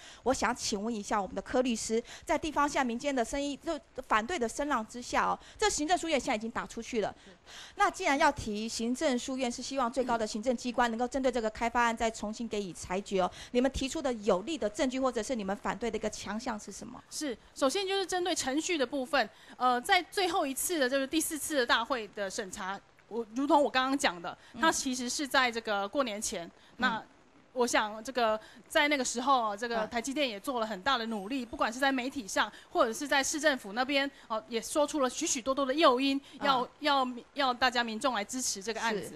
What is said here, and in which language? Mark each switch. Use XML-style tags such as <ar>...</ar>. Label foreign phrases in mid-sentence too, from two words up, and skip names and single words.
<zh>我想請問一下我們的柯律師，在地方下民間的聲音就反對的聲浪之下這行政訴願現在已經打出去了。那既然要提行政訴願，是希望最高的行政機關能夠針對這個開發案再重新給予裁決你們提出的有力的證據，或者是你們反對的一個強項是什麼？是，首先就是針對程序的部分，在最後一次的就是第4次的大會的審查如同我刚刚讲的，它其实是在这个过年前，那我想这个在那个时候，这个台积电也做了很大的努力，不管是在媒体上，或者是在市政府那边，也说出了许许多多的诱因，要大家民众来支持这个案子。</zh>